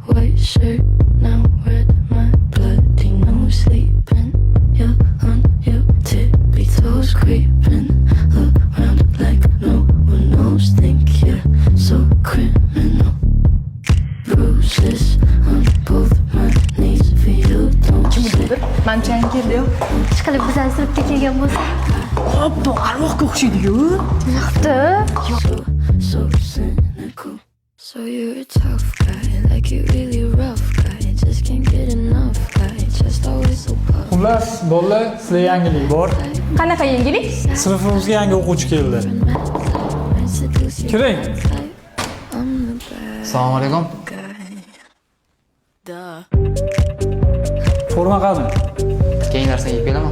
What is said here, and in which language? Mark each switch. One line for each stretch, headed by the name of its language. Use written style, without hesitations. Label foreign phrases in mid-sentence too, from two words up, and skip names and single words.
English: shirt now red, my bloody nose sleeping. You're on your tippy toes, creeping around like no one knows. Think you're so criminal. Bruises on both my knees for you. Don't say
Uzbek: Manchang keldi-yu. Ishqilib bizani sinfga kelgan bo'lsa. Obbo, arvohga o'xshaydi-yu. Yo'qdi.
English: so cynical. So you're a tough guy, like you really rough guy. Just can't get enough guy, just always so puffed.
Uzbek: Xullas, bolalar, sizlar yangilik bor. Qanaqa yangilik? Sinfimizga yangi o'quvchi keldi. Kiring. Assalomu alaykum. Forma qani? Keyingi darsga yetib kelaman.